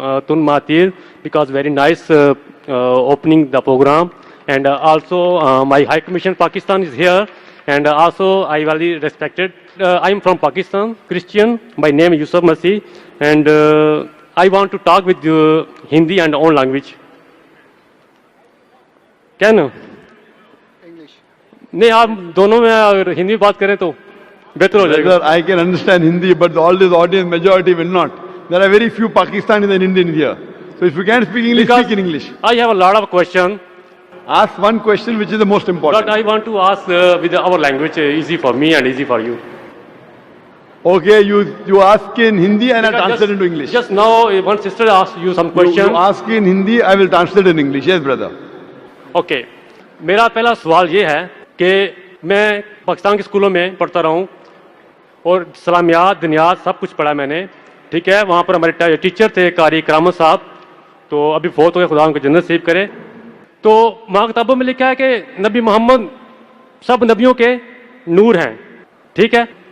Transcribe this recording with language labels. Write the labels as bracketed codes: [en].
[en] Tun Mahathir because very nice opening the program, and also my High Commission Pakistan is here, and also I very respected. I am from Pakistan, Christian. My name is Yusuf Masih, and I want to talk with you Hindi and own language. Can? [hi] नहीं आप दोनों में अगर हिंदी में बात करें तो बेहतर हो जाएगा. [en] I can understand Hindi, but all this audience majority will not. There are very few Pakistanis and Indians here. So if you can't speak English, Because speak in English. I have a lot of question, Ask one question which is the most important. but I want to ask with our language easy for me and easy for you. Okay, you ask in Hindi and I'll translate into English. Just now one sister asked you some You question. ask in Hindi, I will translate in English. Yes, brother. Okay. [hi] मेरा पहला सवाल ये है कि मैं पाकिस्तान के स्कूलों में पढ़ता रहा हूँ और इस्लामियात दुनियात सब कुछ पढ़ा मैंने, ठीक है. वहाँ पर हमारे टीचर थे कारी करामत साहब, तो अभी फोत हो गए, खुदा उनको जन्नत नसीब करे. तो वहाँ किताबों में लिखा है कि नबी मोहम्मद सब नबियों के नूर हैं, ठीक है.